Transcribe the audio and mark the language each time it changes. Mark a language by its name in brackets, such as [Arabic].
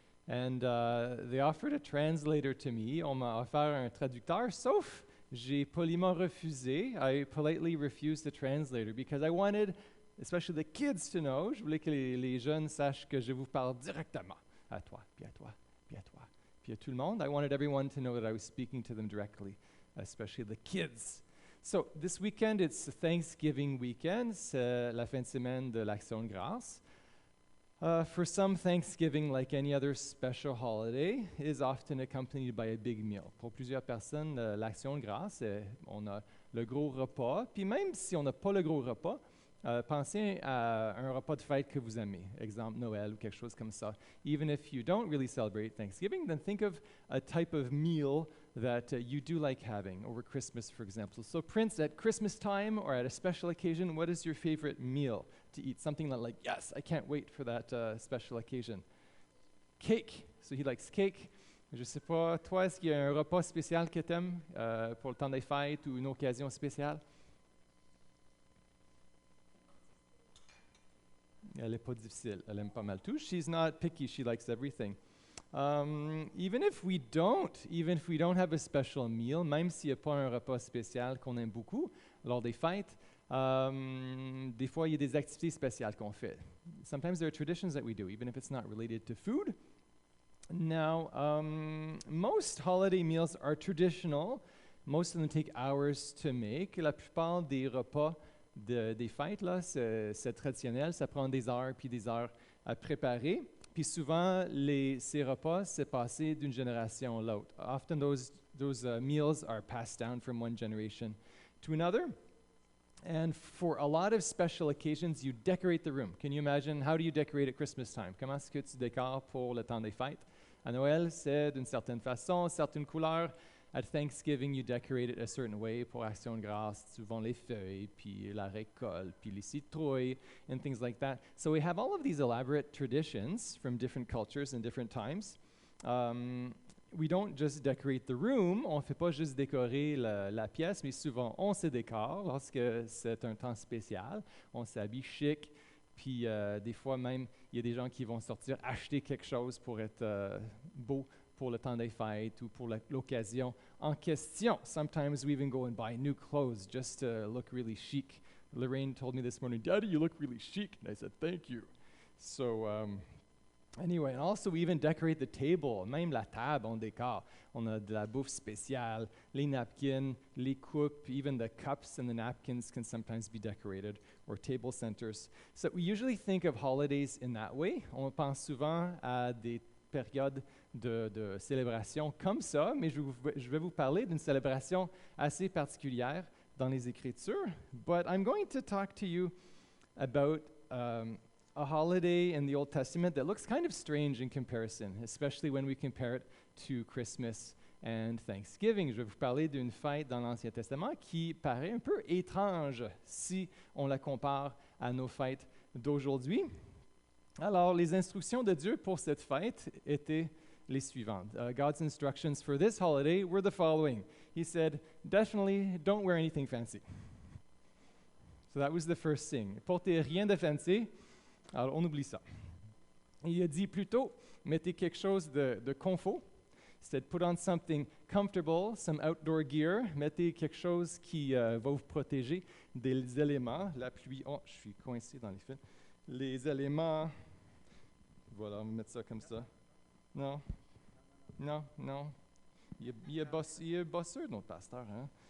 [English] And they offered a translator to me. [French] On m'a offert un traducteur, sauf j'ai poliment refusé. [English] I politely refused the translator because I wanted, especially the kids, to know. [French] Je voulais que les jeunes sachent que je vous parle directement à toi, puis à toi, puis à toi, puis à tout le monde. [English] I wanted everyone to know that I was speaking to them directly, especially the kids. So this weekend, it's Thanksgiving weekend. [French] C'est la fin de semaine de l'Action de grâce. [English] For some, Thanksgiving, like any other special holiday, is often accompanied by a big meal. [French] Pour plusieurs personnes, l'Action de grâce, on a le gros repas. Puis même si on n'a pas le gros repas, pensez à un repas de fête que vous aimez, exemple Noël ou quelque chose comme ça. [English] Even if you don't really celebrate Thanksgiving, then think of a type of meal that you do like having over Christmas, for example. So Prince, at Christmas time or at a special occasion, what is your favorite meal to eat? Something that like, yes, I can't wait for that special occasion. Cake. So he likes cake. [French] Je sais pas, toi, est-ce qu'il y a un repas spécial que tu aimes pour le temps des fêtes ou une occasion spéciale? Elle n'est pas difficile. Elle aime pas mal tout. [English] She's not picky. She likes everything. Even if we don't have a special meal, [French] même s'il n'y a pas un repas spécial qu'on aime beaucoup lors des fêtes, des fois il y a des activités spéciales qu'on fait. [English] Sometimes there are traditions that we do, even if it's not related to food. Now, most holiday meals are traditional. Most of them take hours to make. [French] La plupart des repas des fêtes, là, c'est traditionnel. Ça prend des heures puis des heures à préparer. Puis souvent, ces repas, c'est passé d'une génération à l'autre. [English] Often those meals are passed down from one generation to another. And for a lot of special occasions, you decorate the room. Can you imagine, how do you decorate at Christmas time? [French] Comment est-ce que tu décores pour le temps des fêtes? À Noël, c'est d'une certaine façon, certaines couleurs. [English] At Thanksgiving, you decorate it a certain way. [French] Pour Action de grâce, souvent les feuilles, puis la récolte, puis les citrouilles, [English] and things like that. So we have all of these elaborate traditions from different cultures and different times. We don't just decorate the room. [French] On ne fait pas juste décorer la pièce, mais souvent on se décore lorsque c'est un temps spécial. On s'habille chic, puis des fois même, il y a des gens qui vont sortir acheter quelque chose pour être beau pour le temps des fêtes ou pour l'occasion en question. [English] Sometimes we even go and buy new clothes just to look really chic. Lorraine told me this morning, "Daddy, you look really chic." And I said, "Thank you." So anyway, and also we even decorate the table. [French] Même la table, on décore. On a de la bouffe spéciale, les napkins, les coupes, [English] even the cups and the napkins can sometimes be decorated, or table centers. So we usually think of holidays in that way. [French] On pense souvent à des période de célébration comme ça, mais je vais vous parler d'une célébration assez particulière dans les Écritures. [English] But I'm going to talk to you about a holiday in the Old Testament that looks kind of strange in comparison, especially when we compare it to Christmas and Thanksgiving. [French] Je vais vous parler d'une fête dans l'Ancien Testament qui paraît un peu étrange si on la compare à nos fêtes d'aujourd'hui. Alors, les instructions de Dieu pour cette fête étaient les suivantes. [English] God's instructions for this holiday were the following. He said, definitely don't wear anything fancy. So that was the first thing. [French] Portez rien de fancy. Alors, on oublie ça. Il a dit plutôt, mettez quelque chose de confort. [English] He said, put on something comfortable, some outdoor gear. [French] Mettez quelque chose qui va vous protéger des éléments. La pluie, oh, je suis coincé dans les fils. Les éléments, voilà, on va mettre ça comme ça. Non. Il est bosseur, notre pasteur, hein?